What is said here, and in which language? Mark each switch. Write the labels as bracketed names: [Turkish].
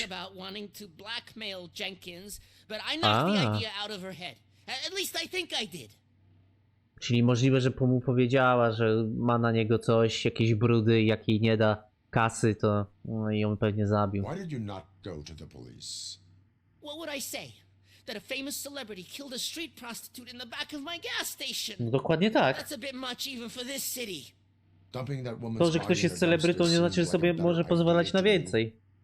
[English] something about wanting to blackmail Jenkins, but I knocked the idea out of her head. At least I think I did. [Polish] Czyli możliwe, że mu powiedziała, że ma na niego coś, jakieś brudy, jak jej nie da kasy, to no, i on pewnie zabił. [English] Why did you not go to the police? What would I say? That a famous celebrity killed a street prostitute in the back of my gas station. [Polish] No dokładnie tak. [English] That's a bit much even for this city. Dumping that woman's [Polish] To, że ktoś jest celebrytą, nie znaczy, że sobie może pozwalać na więcej.